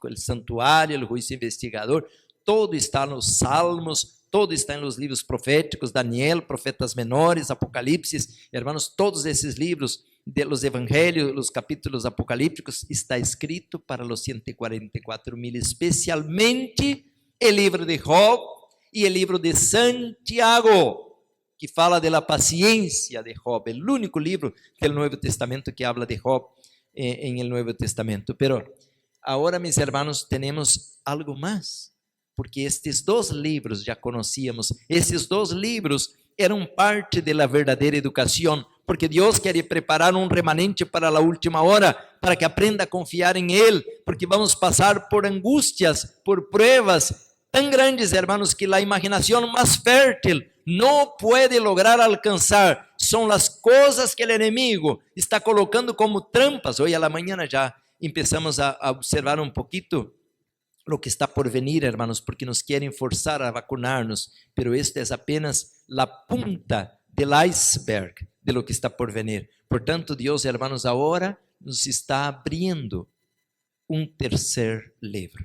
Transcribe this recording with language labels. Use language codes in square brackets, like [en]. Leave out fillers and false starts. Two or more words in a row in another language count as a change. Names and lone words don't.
[es] El santuario, el juicio investigador, todo está en los salmos, todo está en los libros proféticos, Daniel, profetas menores, Apocalipsis, hermanos, todos esos libros de los evangelios, los capítulos apocalípticos, está escrito para los 144,000, especialmente el libro de Job y el libro de Santiago, que fala de la paciencia de Job, el único libro del Nuevo Testamento que habla de Job en el Nuevo Testamento. Pero ahora, mis hermanos, tenemos algo más, porque estos dos libros ya conocíamos, [pt] esses dos libros eram parte da verdadeira educação, porque Deus quer preparar um remanente para a última hora, para que aprenda a confiar em Ele, porque vamos passar por angústias, por pruebas tão grandes, hermanos, que a imaginação mais fértil não pode lograr alcançar. São as coisas que o inimigo está colocando como trampas. [es] Hoje a la mañana [pt] já começamos a observar um pouquinho [es] lo que está por venir, hermanos, porque nos quieren forzar a vacunarnos, pero esto es apenas la punta del iceberg de lo que está por venir. Por tanto, Dios, hermanos, ahora nos está abriendo un tercer libro.